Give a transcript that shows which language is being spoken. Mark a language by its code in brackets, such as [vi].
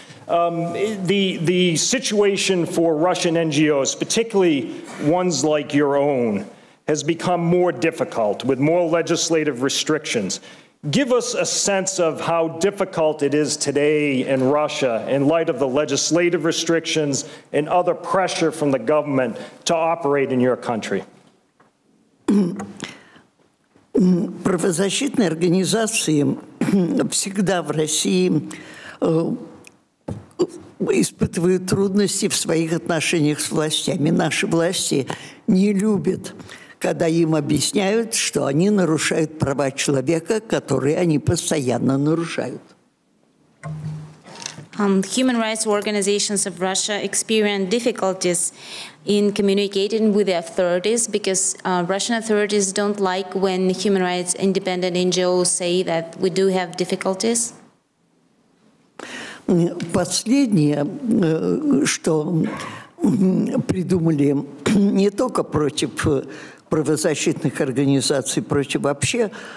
[en] The situation for Russian NGOs, particularly ones like your own, has become more difficult with more legislative restrictions. Give us a sense of how difficult it is today in Russia in light of the legislative restrictions and other pressure from the government to operate in your country. [ru] Правозащитные организации всегда в России испытывают трудности в своих отношениях с властями. Наши власти не любят, когда им объясняют, что они нарушают права человека, которые они постоянно нарушают. [en] Human rights organizations of Russia experience difficulties in communicating with the authorities because Russian authorities don't like when human rights independent NGOs say that we do have difficulties. [ru] Последнее, что придумали не только против правозащитных организаций, против вообще